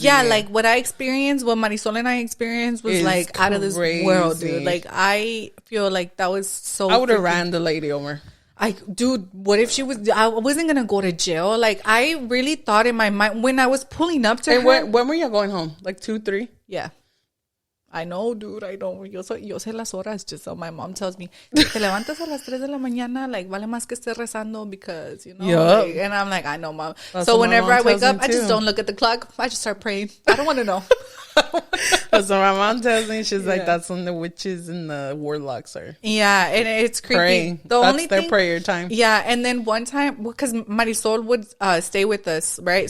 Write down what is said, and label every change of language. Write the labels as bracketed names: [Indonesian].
[English] Yeah, like what I experienced, what Marisol and I experienced was like crazy. Out of this world, dude. Like, I feel like that was so. I would have ran the lady over. Dude, what if she was? I wasn't gonna go to jail. Like, I really thought in my mind when I was pulling up to her. When were you going home? Like 2, 3? Yeah. I know, dude. I know. [Spanish] Yo sé las horas. [English] Just so my mom tells me, [Spanish] te levantas a las 3 de la mañana. [English] Like, [Spanish] vale más que estés rezando [English] because, Like, and I'm like, I know, mom. That's so whenever I wake up, I just don't look at the clock. I just start praying. I don't want to know. That's what my mom tells me. She's like, that's when the witches and the warlocks are. Yeah, and it's creepy. Praying. That's their prayer time. Yeah, and then one time, because Marisol would stay with us, right?